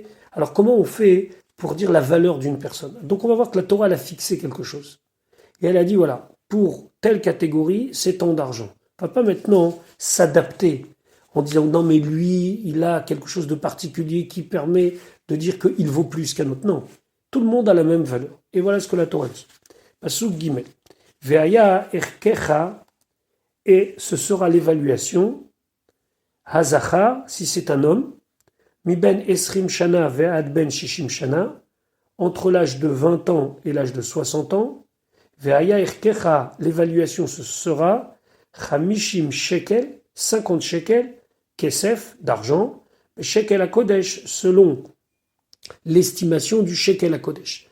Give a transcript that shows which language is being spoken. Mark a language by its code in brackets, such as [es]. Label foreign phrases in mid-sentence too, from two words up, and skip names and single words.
[fr] Alors comment on fait pour dire la valeur d'une personne? Donc on va voir que la Torah, elle a fixé quelque chose. Et elle a dit, voilà, pour telle catégorie, c'est tant d'argent. On ne va pas maintenant s'adapter en disant non mais lui, il a quelque chose de particulier qui permet de dire qu'il vaut plus qu'un autre. Non, tout le monde a la même valeur. Et voilà ce que la Torah dit. [he] פסוק גימל. והיה ערכך, [fr] et ce sera l'évaluation. [he] Hazacha, [fr] si c'est un homme, [he] מי בן עשרים שנה ועד בן שישים שנה, [fr] entre l'âge de 20 ans et l'âge de 60 ans. [he] והיה ערכך, [fr] l'évaluation ce sera [he] חמישים שקל, [fr] 50 shekels, kesef, d'argent, [he] שקל הקודש, [fr] selon l'estimation du [he] שקל הקודש.